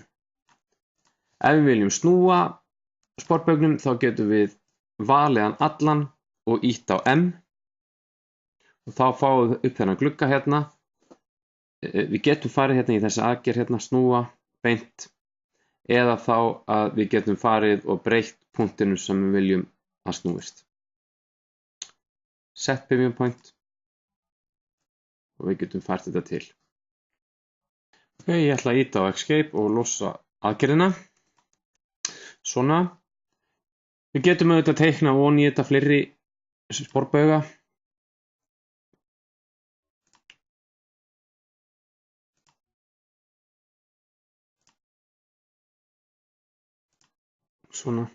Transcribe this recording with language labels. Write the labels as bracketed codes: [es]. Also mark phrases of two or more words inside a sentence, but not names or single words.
[is] Ef við viljum snúa sporbaugnum, þá getum við valið hann allan og ýtt á M og þá fáum við upp þennan glugga hérna. Við getum farið hérna í þessi aðgerð hérna, snúa, beint, eða þá að við getum farið og breytt punktinu sem við viljum að snúist. [en] Set pivot point og við getum fært þetta til. [is] Ok, ég ætla að ýta á escape og losa aðgerðina. Svona. Við getum auðvitað teikna ofan í þetta fleiri sporbauga. Svona.